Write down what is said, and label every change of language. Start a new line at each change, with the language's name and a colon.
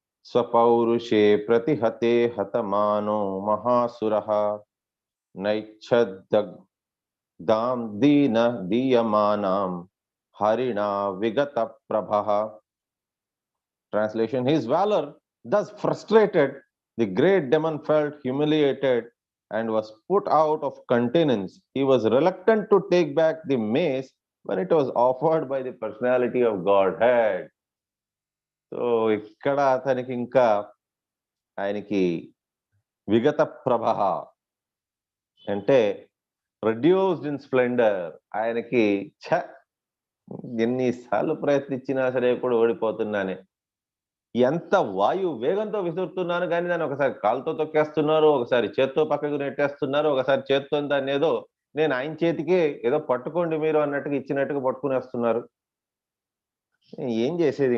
Sanskrit: స్వపౌరుషే ప్రతిహతే హతమానో మహాసురః నైచ్ఛద్దాం దీన దీయమానాం హరిణా విగత ప్రభః.
English: Translation: His valor thus frustrated, the great demon felt humiliated and was put out of countenance. He was reluctant to take back the mace when it was offered by the personality of Godhead.
Telugu: So ఇక్కడ అతనికి ఇంకా ఆయనకి విగత ప్రభ అంటే
English: Produced in splendour.
Telugu: ఆయనకి ఎన్నిసార్లు ప్రయత్నించినా సరే కూడా ఓడిపోతున్నానే, ఎంత వాయు వేగంతో విసురుతున్నాను కానీ దాన్ని ఒకసారి కాలుతో తొక్కేస్తున్నారు, ఒకసారి చేత్తో పక్కకు నెట్టేస్తున్నారు, ఒకసారి చేత్తో దాన్ని ఏదో నేను ఆయన చేతికే ఏదో పట్టుకోండి మీరు అన్నట్టుగా ఇచ్చినట్టుగా పట్టుకునేస్తున్నారు. ఏం చేసేది?